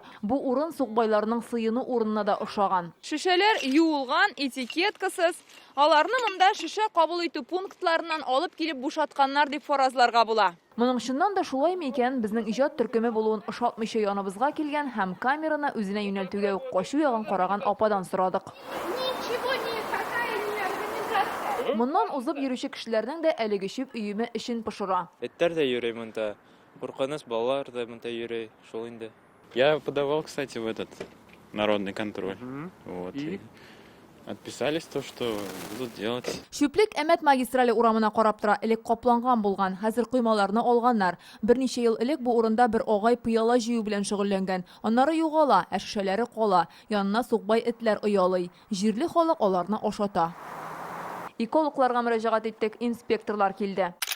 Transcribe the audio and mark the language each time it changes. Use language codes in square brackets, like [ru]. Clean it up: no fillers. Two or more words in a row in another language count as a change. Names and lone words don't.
[tt] Бу урын сукбайларның сыену урынына да охшаган. Шешәләр юылган, этикеткасыз. Аларны монда шеше кабул итү пунктларыннан алып килеп бушатканнар дип фаразларга була. Моның чыннан да шулаймы икән, безнең иҗат төркеме булуын ошатмыйча яныбызга килгән һәм камераны үзенә юнәлтүгә үк качу ягын караган ападан сорадык. [ru] Ничего никакая не организация. [tt] Моннан узып йөрүче кешеләрнең дә әлеге шүп өеме эшен пошыра. Эттәр дә йөрей монда. Куркыныч балалар да монда йөрей. Шул инде. [ru] Я подавал, кстати, в этот народный контроль. Вот. И отписались то, что будут делать. [tt] Шүплек Әмәт магистрале урамына карап тора, элек капланган булган, хәзер коймаларны алганнар. Берничә ел элек бу урында бер агай пыяла җыю белән шөгыльләнгән. Аннары югала, ә шешәләре кала. Янына сукбай этләр оялый. Җирле халык аларны ашата. Экологларга мөрәҗәгать иттек, инспекторлар килде.